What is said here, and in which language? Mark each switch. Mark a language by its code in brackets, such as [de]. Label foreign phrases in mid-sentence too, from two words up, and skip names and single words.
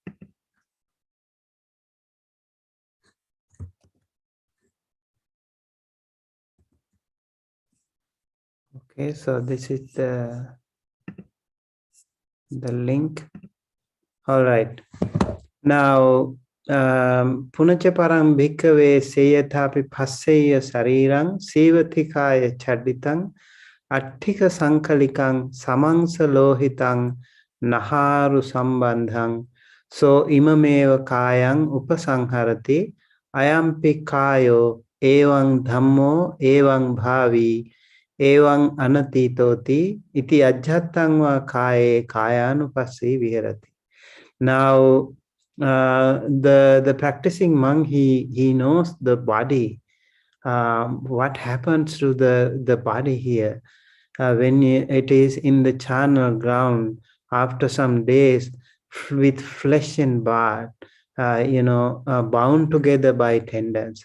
[en] Okay, so this is the link. All right. Now, [pi] punacha parang bhikkhave seyathapi passeya sarirang sivathikaya chaditang atthika sankalikang samangsa lohitang naharu sambandhang so imameva kayang upasangharati ayampi kayo evang dhammo evang bhavi evang anatitoti iti ajhattang va kaye kayanupassi viharati. [en] Now, the practicing monk, he knows the body, what happens to the body here when it is in the charnel ground after some days with flesh and blood, bound together by tendons.